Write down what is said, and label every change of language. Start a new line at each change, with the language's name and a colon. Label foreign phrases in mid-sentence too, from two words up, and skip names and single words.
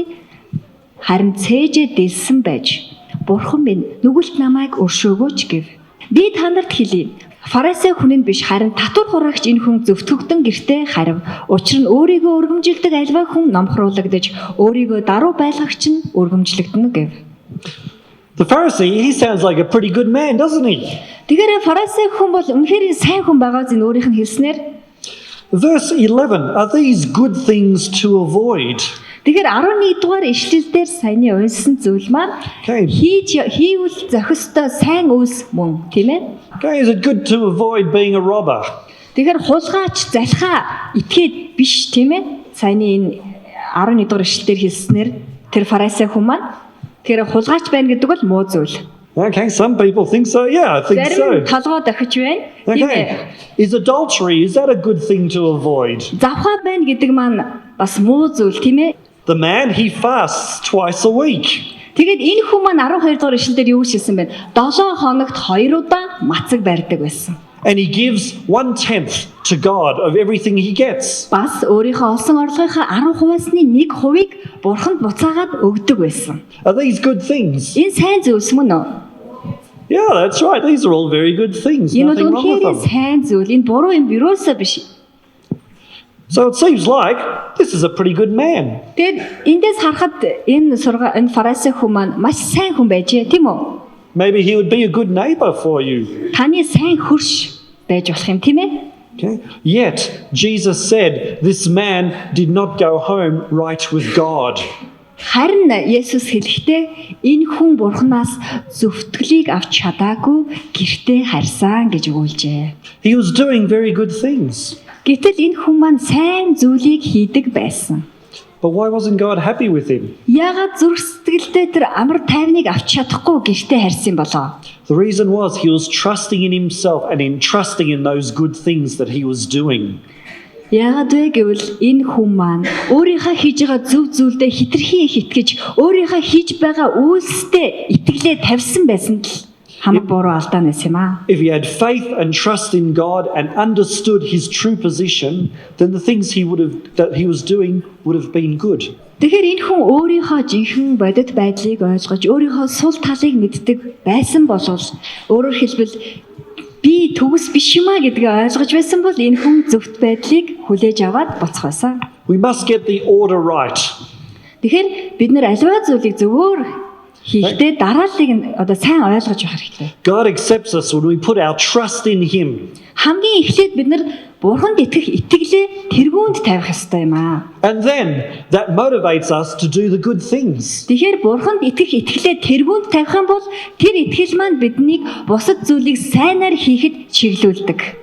Mongolian: Харин цээжээ дэлсэн байж Бурхан минь нүгэлт намайг өршөөгөөч гэв. Би танарт хэлье. Фарисей хүн нь биш харин татвар хураагч энэ хүн зөвтгөгдөн гэртээ харив. Учир нь өөрийгөө өргөмжилдэг альва хүн номхруулагдаж өөрийгөө даруй байлгагч нь өргөмжлөгдөнө гэв.
English: The Pharisee, he sounds like a pretty good man, doesn't he?
Mongolian: Тэгэхээр фарисей хүн бол үнэхээр сайн хүн байгаа зү өөрийнх нь хэлснээр
English: Verse 11, are these good things to avoid?
Mongolian: Тэгэхээр 11 дугаар ишлэлдэр саяны уншсан зүйл маань хийвэл зохистой сайн үйлс мөн тийм ээ.
English: Okay, is it good to avoid being a robber?
Mongolian: Тэгэхээр хулгайч залхаа итгээд биш тийм ээ. Саяны энэ 11 дугаар ишлэлдэр хэлснээр тэр фарисей хүн маань тэр хулгайч байна гэдэг бол муу зүйл.
English: Okay, some people think so. Yeah, I think so.
Mongolian: Толгой дохиж байна.
English: Okay. Is adultery, is that a good thing to avoid?
Mongolian: Завхаа байна гэдэг маань бас муу зүйл тийм ээ.
English: The man, he fasts twice a week.
Mongolian: Тэгээд энэ хүн маань 12 дугаар ишлэлдэр юу хэлсэн бэ? 7 хоногт 2 удаа мацаг барьдаг байсан.
English: And he gives 1/10 to God of everything he gets.
Mongolian: Бас өөрийнхөө олсон орлогынхаа 10%-ны 1%-ийг Бурханд буцаагаад өгдөг байсан.
English: Are these good things?
Mongolian: Энэ сайн зүйлс мөн үү?
English: Yeah, that's right. These are all very good things.
Mongolian: Энэ
English: Nothing
Mongolian: бол
English: wrong with
Mongolian: үнэхээр
English: them.
Mongolian: сайн зүйл. Энэ буруу юм юусоо биш.
English: So it seems like this is a pretty good man.
Mongolian: Тэгээд эндээс харахад энэ фарисей хүн маань маш сайн хүн байжээ, тийм үү?
English: Maybe he would be a good neighbor for you.
Mongolian: Таны сайн хөрш байж болох юм, тийм ээ?
English: Okay. Yet Jesus said this man did not go home right with God.
Mongolian: Харин Есүс хэлэхдээ энэ хүн Бурханаас зөвтгөлийг авч чадаагүй гэртээ харьсан гэж өгүүлжээ.
English: He was doing very good things.
Mongolian: Гэтэл энэ хүн маань сайн зүйлийг хийдэг байсан.
English: But why wasn't God happy with him?
Mongolian: Яагаад зүрх сэтгэлдээ тэр амар тайвныг авч чадахгүй гэртээ харьсан болоо?
English: The reason was he was trusting in himself and in trusting in those good things that he was doing.
Mongolian: Яагаад вэ гэвэл энэ хүн маань өөрийнхөө хийж байгаа зөв зүйлдээ хитрхи итгэж өөрийнхөө хийж байгаа үйлсдээ итгэлээ тавьсан байсан л хамаг буруу алдаа нэс юм аа.
English: If he had faith and trust in God and understood his true position, then the things that he was doing would have been good.
Mongolian: Тэгэхээр энэ хүн өөрийнхөө жинхэнэ бодит байдлыг ойлгож өөрийнхөө сул талыг мэддэг байсан болвол өөрөөр хэлбэл би төгс биш юм а гэдгээ ойлгож байсан бол энэ хүн зөвхт байдлыг хүлээж аваад буцах байсан.
English: We must get the order right.
Mongolian: Тэгэхээр бид нэр аливаа зүйлийг зөвөр хийхдээ дарааллыг нь сайн ойлгож байх хэрэгтэй.
English: God accepts us when we put our trust in him.
Mongolian: Хамгийн эхлээд бид нар Бурханд итгэх итгэлээ тэргүүнд тавих ёстой юм аа.
English: And then that motivates us to do the good things.
Mongolian: Тэгэхээр Бурханд итгэх итгэлээ тэргүүнд тавих юм бол тэр итгэл маань биднийг бусад зүйлийг сайнаар хийхэд чиглүүлдэг.